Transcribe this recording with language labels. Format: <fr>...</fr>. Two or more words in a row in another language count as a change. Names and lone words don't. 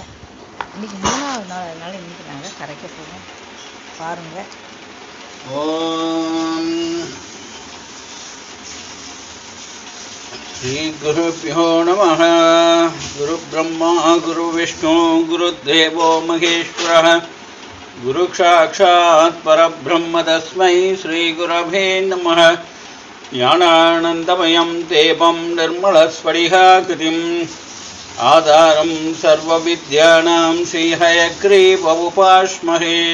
<ta>இன்றைக்கி 3வது நாள், அதனால் இன்றைக்கி நாங்கள் கரைக்க போகிறோம். பாருங்கள்.</ta> <sa>ॐ श्री गुरुभ्यो नमः. गुरु ब्रह्मा गुरु विष्णु गुरु देवो महेश्वरः गुरु साक्षात् परब्रह्म तस्मै श्री गुरवे नमः. ज्ञानानन्दमयं देवं निर्मलस्फटिकाकृतिम् आधारं सर्वविद्यानां श्रीहयग्रीवमुपास्महे.</sa>